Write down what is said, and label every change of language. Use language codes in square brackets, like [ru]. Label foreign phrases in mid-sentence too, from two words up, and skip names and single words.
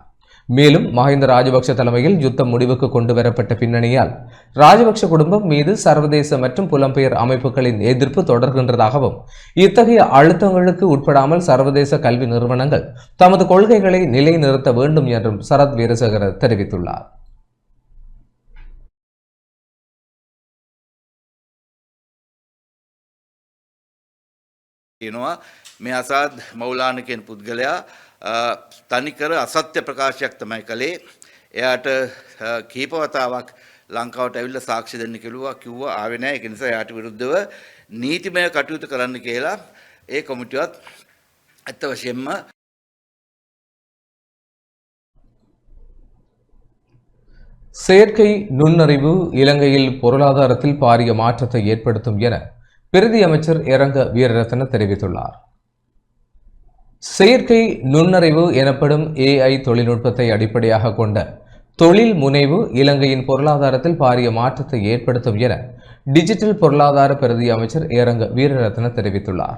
[ta] மேலும் மஹிந்த ராஜபக்ஷ தலைமையில் யுத்தம் முடிவுக்கு கொண்டு வரப்பட்ட பின்னணியால் ராஜபக்ஷ குடும்பம் மீது சர்வதேச மற்றும் புலம்பெயர் அமைப்புகளின் எதிர்ப்பு தொடர்கின்றதாகவும் இத்தகைய அழுத்தங்களுக்கு உட்படாமல் சர்வதேச கல்வி நிறுவனங்கள் தமது கொள்கைகளை நிலைநிறுத்த வேண்டும் என்றும் சரத் வீரசேகர தெரிவித்துள்ளார். [si] මේ අසාද් මෞලාන කියන පුද්ගලයා තනිකර අසත්‍ය ප්‍රකාශයක් තමයි කළේ. එයාට කීප වතාවක් ලංකාවට ඇවිල්ලා සාක්ෂි දෙන්න කිව්වා ආවේ නැහැ. ඒක නිසා එයාට විරුද්ධව නීතිමය කටයුතු කරන්න කියලා ඒ කොමිටුවත් ඇත්ත වශයෙන්ම [ta] செயற்கை நுண்ணறிவு இலங்கையில் பொருளாதாரத்தில் பாரிய மாற்றத்தை ஏற்படுத்தும் என பிரதி அமைச்சர் இரங்க வீரரத்ன தெரிவித்துள்ளார். செயற்கை நுண்ணறிவு எனப்படும் AI தொழில்நுட்பத்தை அடிப்படையாக கொண்ட தொழில் முனைவு இலங்கையின் பொருளாதாரத்தில் பாரிய மாற்றத்தை ஏற்படுத்தும் என டிஜிட்டல் பொருளாதார பிரதி அமைச்சர் இரங்க வீரரத்ன தெரிவித்துள்ளார்.